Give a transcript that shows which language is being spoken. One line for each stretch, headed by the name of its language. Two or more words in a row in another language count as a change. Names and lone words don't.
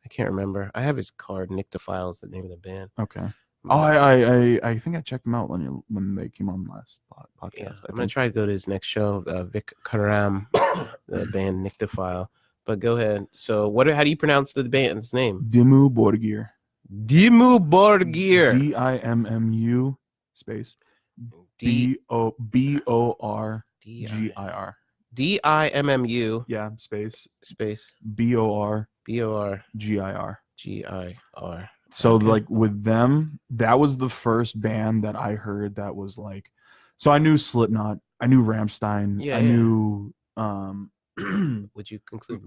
English: I can't remember. I have his card. Nyctophile is the name of the band. Okay. Oh, I think I checked them out when they came on last podcast. Yeah, I'm gonna try to go to his next show. Vic Karam, the band Nyctophile. But go ahead. So, how do you pronounce the band's name? Dimmu Borgir. Dimmu Borgir. DIMMU space BORGIR. DIMMU. Yeah, space BORGIR. So Okay. like with them, that was the first band that I heard that was like, so I knew Slipknot, I knew Rammstein, I knew Would you conclude